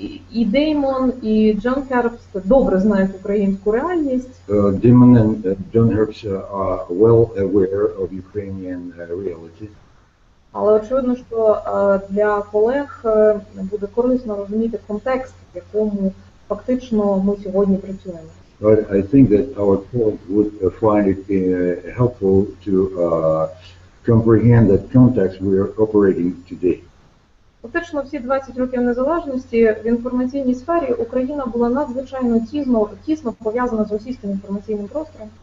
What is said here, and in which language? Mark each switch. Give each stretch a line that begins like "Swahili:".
Ukrainian: І Деймон, і Джон Хербст добре знають українську реальність.
English: Damon and John Herbst are well aware of Ukrainian reality.
Ukrainian: Але очевидно, що для колег буде корисно розуміти контекст, в якому фактично ми сьогодні працюємо.
English: But I think that our colleagues would find it helpful to comprehend that context we are operating today.
Ukrainian: Фактично всі 20 років незалежності в інформаційній сфері Україна була надзвичайно тісно пов'язана з російським інформаційним простором.